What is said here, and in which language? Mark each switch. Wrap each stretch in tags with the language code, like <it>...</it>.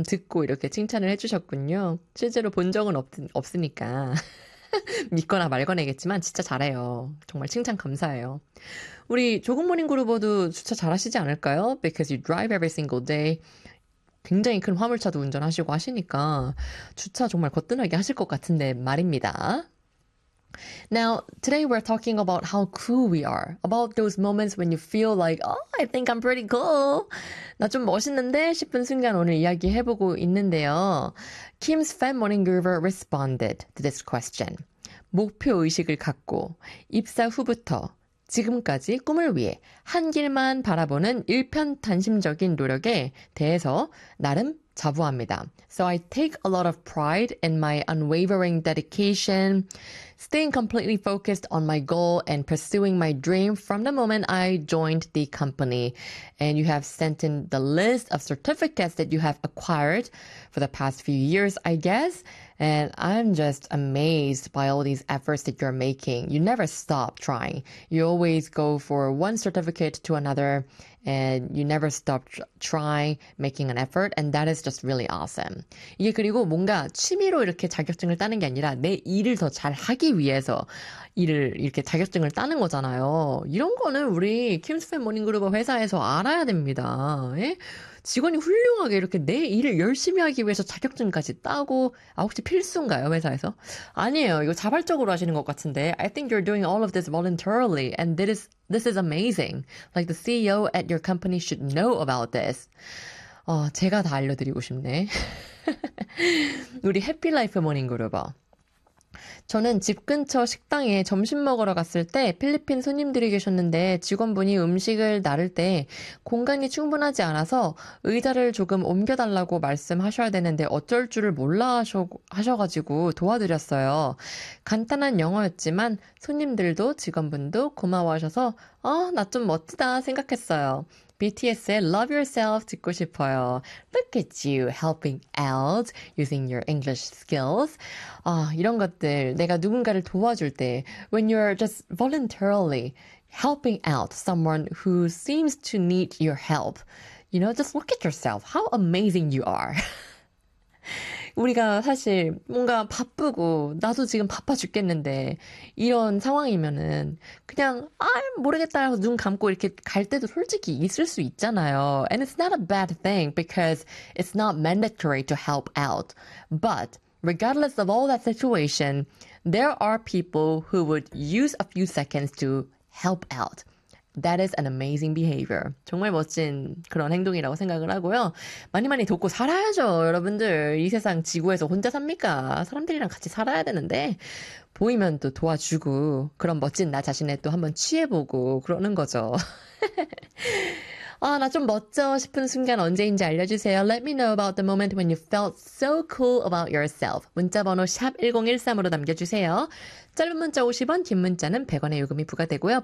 <ko>듣고 이렇게 칭찬을 해주셨군요. 실제로 본 적은 없으니까 믿거나 말거나겠지만 진짜 잘해요. 정말 칭찬 감사해요. 우리 조금모닝 그루버도 주차 잘하시지 않을까요?</ko> <en>Because you drive every single day.</en> <ko>굉장히 큰 화물차도 운전하시고 하시니까 주차 정말 거뜬하게 하실 것 같은데 말입니다.</ko> <en>Now, today we're talking about how cool we are. About those moments when you feel like, oh, I think I'm pretty cool.</en> <ko>나좀 멋있는데? 싶은 순간 오늘 이야기해보고 있는데요.</ko> <en>Kim's fan-morning groover responded to this question.</en> <ko>목표 의식을 갖고 입사 후부터 지금까지 꿈을 위해 한 길만 바라보는 일편단심적인 노력에 대해서 나름 자부합니다.</ko> <en>So I take a lot of pride in my unwavering dedication, staying completely focused on my goal and pursuing my dream from the moment I joined the company. And you have sent in the list of certificates that you have acquired for the past few years, I guess. And I'm just amazed by all these efforts that you're making. You never stop trying. You always go for one certificate to another, and you never stop trying, making an effort, and that is just really awesome.</en> <ko>이게 그리고 뭔가 취미로 이렇게 자격증을 따는 게 아니라 내 일을 더 잘하기 위해서 일을 이렇게 자격증을 따는 거잖아요. 이런 거는 우리 킴스팸 모닝그룹 회사에서 알아야 됩니다. 예? 직원이 훌륭하게 이렇게 내 일을 열심히 하기 위해서 자격증까지 따고, 아, 혹시 필수인가요, 회사에서? 아니에요. 이거 자발적으로 하시는 것 같은데.</ko> <en>I think you're doing all of this voluntarily, and this is amazing. Like the CEO at your company should know about this.</en> <ko>제가 다 알려드리고 싶네. 우리 해피라이프 모닝그룹어. 저는 집 근처 식당에 점심 먹으러 갔을 때 필리핀 손님들이 계셨는데 직원분이 음식을 나를 때 공간이 충분하지 않아서 의자를 조금 옮겨달라고 말씀하셔야 되는데 어쩔 줄을 몰라 하셔가지고 도와드렸어요. 간단한 영어였지만 손님들도 직원분도 고마워하셔서 나좀 멋지다 생각했어요. BTS의 Love Yourself 듣고 싶어요.</ko> <en>Look at you helping out using your English skills.</en> <ko>이런 것들 내가 누군가를 도와줄 때</ko> <en>when you're just voluntarily helping out someone who seems to need your help. You know, just look at yourself. How amazing you are.</en> <ko>우리가 사실 뭔가 바쁘고 나도 지금 바빠 죽겠는데 이런 상황이면은 그냥 모르겠다 해서 눈 감고 이렇게 갈 때도 솔직히 있을 수 있잖아요.</ko> <en>And it's not a bad thing because it's not mandatory to help out. But regardless of all that situation, there are people who would use a few seconds to help out. That is an amazing behavior.</en> <ko>정말 멋진 그런 행동이라고 생각을 하고요. 많이 많이 돕고 살아야죠, 여러분들. 이 세상 지구에서 혼자 삽니까? 사람들이랑 같이 살아야 되는데, 보이면 또 도와주고, 그런 멋진 나 자신에 또 한번 취해보고, 그러는 거죠. 나좀 멋져 싶은 순간 언제인지 알려주세요.</ko> <en>Let me know about the moment when you felt so cool about yourself.</en> <ko>문자 번호 샵1013으로 남겨주세요. 짧은 문자 50원, 긴 문자는 100원의 요금이 부과되고요.</ko>